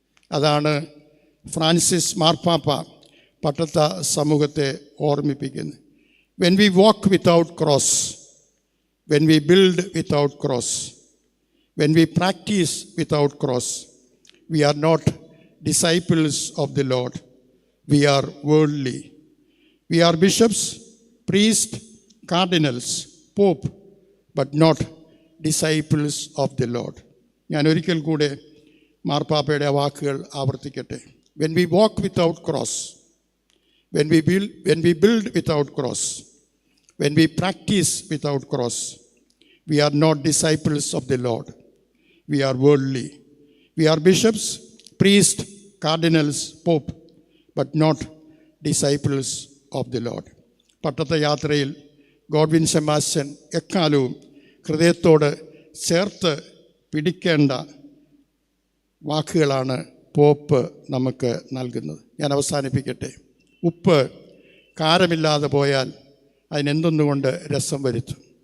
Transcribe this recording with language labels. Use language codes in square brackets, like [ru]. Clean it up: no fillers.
[ml] അതാണ് ഫ്രാൻസിസ് മാർപ്പാപ്പ പട്ടത്ത സമൂഹത്തെ ഓർമ്മിപ്പിക്കുന്നത്. [en] When we walk without cross, when we build without cross, when we practise without cross, we are not disciples of the Lord. We are worldly. We are bishops, priests, cardinals, pope, but not disciples of the Lord. [ml] ഞാൻ ഒരിക്കൽ കൂടെ മാർപ്പാപ്പയുടെ വാക്കുകൾ ആവർത്തിക്കട്ടെ. [en] When we walk without cross, when we build without cross, when we practice without cross, we are not disciples of the Lord. We are worldly. We are bishops, priests, cardinals, pope, but not disciples of the Lord. [ml] പട്ടത്ത യാത്രയിൽ Godwin ഷമ്മാസൻ എക്കാലവും ഹൃദയത്തോട് ചേർത്ത് പിടിക്കേണ്ട വാക്കുകളാണ് pop നമുക്ക് നൽകുന്നത്. ഞാൻ അവസാനിപ്പിക്കട്ടെ. ഉപ്പ് കാരമില്ലാതെ പോയാൽ അതിനെന്തൊന്നുകൊണ്ട് രസം വരുത്തും?